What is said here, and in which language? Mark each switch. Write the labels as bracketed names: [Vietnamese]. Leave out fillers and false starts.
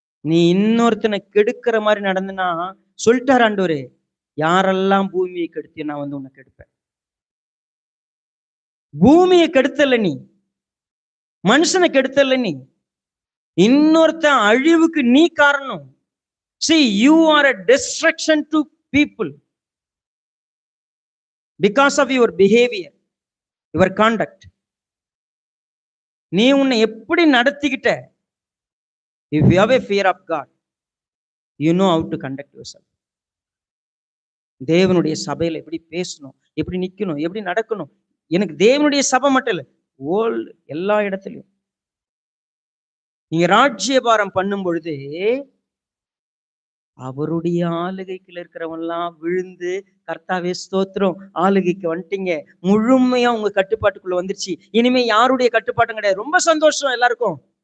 [Tamil] நீ இன்னொருத்தனை கெடுக்கிற மாதிரி நடந்துனா சொல்லிட்டார் ஆண்டவரு, யாரெல்லாம் பூமியை கெடுத்தியோ நான் வந்து உன்னை கெடுப்பேன். பூமியை கெடுத்தல நீ, மனுஷனை கெடுத்தல நீ, இன்னொருத்தன் அழிவுக்கு நீ காரணம். [English] See, you are a destruction to people because of your behavior, your conduct. [Tamil] நீ உன்னை எப்படி நடத்திக்கிட்ட? [English] If you have a fear of God, you know how to conduct yourself. [Tamil] தேவனுடைய சபையில எப்படி பேசணும், எப்படி நிக்கணும், எப்படி நடக்கணும். எனக்கு தேவனுடைய சபை மட்டும் இல்லை, வேர்ல்டு எல்லா இடத்துலயும் நீங்க ராஜ்யபாரம் பண்ணும் பொழுது அவருடைய ஆளுகைக்குள்ள இருக்கிறவன்லாம் விழுந்து, கர்த்தாவே ஸ்தோத்திரம், ஆளுகைக்கு வந்துட்டீங்க, முழுமையா உங்க கட்டுப்பாட்டுக்குள்ள வந்துருச்சு, இனிமே யாருடைய கட்டுப்பாட்டும் கிடையாது, ரொம்ப சந்தோஷம் எல்லாருக்கும்.